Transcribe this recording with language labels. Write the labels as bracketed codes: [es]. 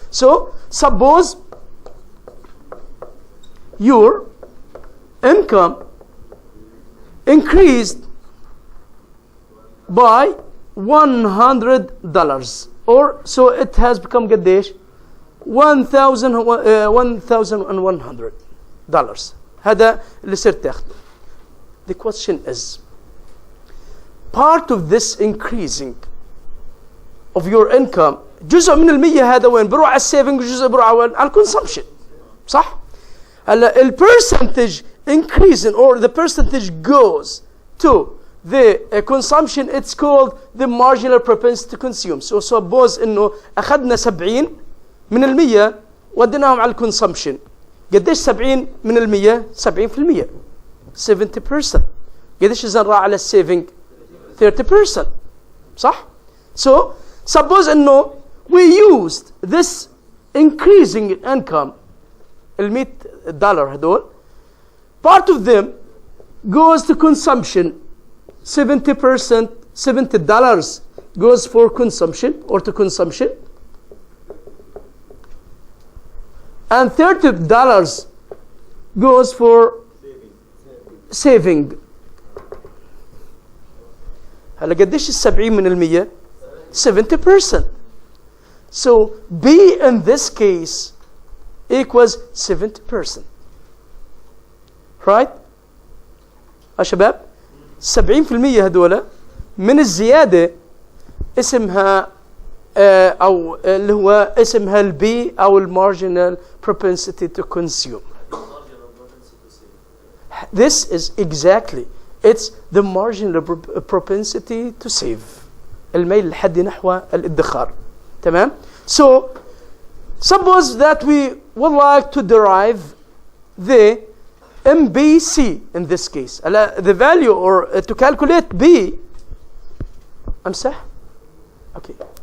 [en] So suppose your income increased by $100, or so it has become [ar] قديش؟ [en] $1,100. [ar] هذا اللي صرت تاخده. [en] The question is, part of this increasing of your income [ar] جزء من المية هذا وين؟ بروح على السيفنج وجزء بروح على الكونسومشن. صح؟ هلا ال [en] percentage increasing or the percentage goes to the consumption, it's called the marginal propensity to consume. So suppose [ar] انه اخذنا 70 من المية وديناهم على الكونسومشن. قديش 70 من المية؟ 70%. 70%. قديش اذا راح على السيفنج؟ 30%. [en] صح؟ So suppose انه we used this increasing income $100 هدول, part of them goes to consumption. 70%, $70 goes for consumption or to consumption, and $30 goes for saving. [ar] هلا قديش السبعين من المية؟ 70%. [en] So B in this case equals 70%. Right? [ar] يا شباب 70% هدول من الزيادة اسمها أو اللي هو اسمها البي أو المارجنال [en] propensity to consume. This is exactly, it's the marginal propensity to save. [ar] الميل الحدي نحو الادخار. [en] تمام؟ So suppose that we would like to derive the MBC in this case. The value or to calculate B. [ar] أمسح. [en] Okay.